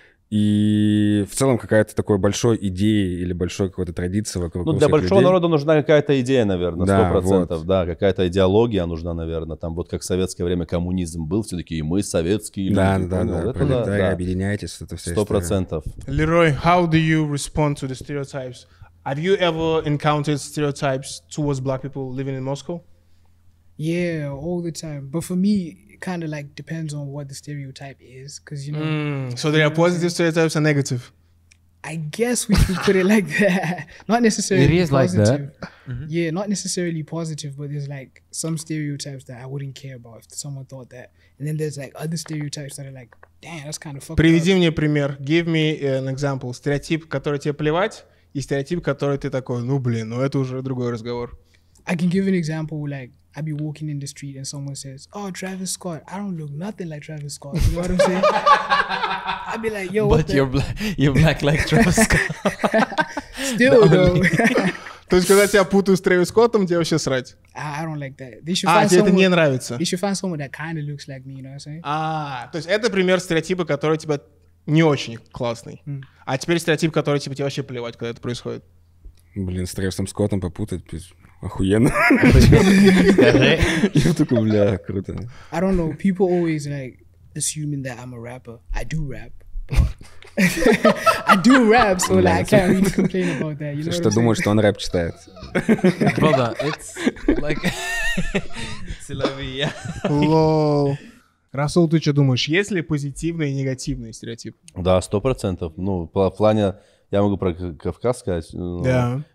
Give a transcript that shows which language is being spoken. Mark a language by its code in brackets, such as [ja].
[ru] И в целом какая-то такой большой идеи или большой какой-то традиции вокруг Ну, для большого народа нужна какая-то идея, наверное, 100%. Да, вот. Да, какая-то идеология нужна, наверное. Там вот как в советское время коммунизм был, все такие, мы советские да, люди. Да, пролетарии, объединяйтесь, это вся 100%. [en] Leroy, how do you respond to the stereotypes? Have you ever encountered stereotypes towards black people living in Moscow? Yeah, all the time. But for me, it kind of like depends on what the stereotype is, because you know. So there are positive stereotypes and negative. I guess we could put it like that. Not necessarily It is like positive. that. Yeah, not necessarily positive, but there's like some stereotypes that I wouldn't care about if someone thought that. And then there's like other stereotypes that are like, damn, that's kind of fucked [ru] Приведи [en] up. [ru] мне пример. [en] Give me an example. [ru] Стереотип, который тебе плевать, и стереотип, который ты такой, ну блин, ну это уже другой разговор. [en] I can give an example, like I'd be walking in the street and someone says, "Oh, Travis Scott." I don't look nothing like Travis Scott. You know what I'm saying? I'd be like, "Yo, what But the?" you're black like Travis Scott. Still though. [ru] То есть, когда тебя путают с Трэвис Скоттом, тебе вообще срать? [en] I don't like that. They should [ru] А, [en] find [ru] тебе это не [en] someone. [ru] нравится? [en] They should find someone that kind of looks like me. You know what I'm saying? [ru] То есть это пример стереотипа, который тебя не очень классный. А теперь стереотип, который тебе вообще плевать, когда это происходит. Блин, с Трэвисом Скоттом попутать, охуенно. Скажи. Я такой, бля, круто. [en] I don't know. People always like assuming that I'm a rapper. I do rap. But I do rap, so like I can't really complain about that. You know [ru] Что [en] what I'm [ru] думаешь, что он рэп читает? [en] Brother, it's like... Силовия. [ru] Лол. Расул, ты что думаешь, есть ли позитивный и негативный стереотип? Да, 100%. Ну, в плане, я могу про Кавказ сказать. Да.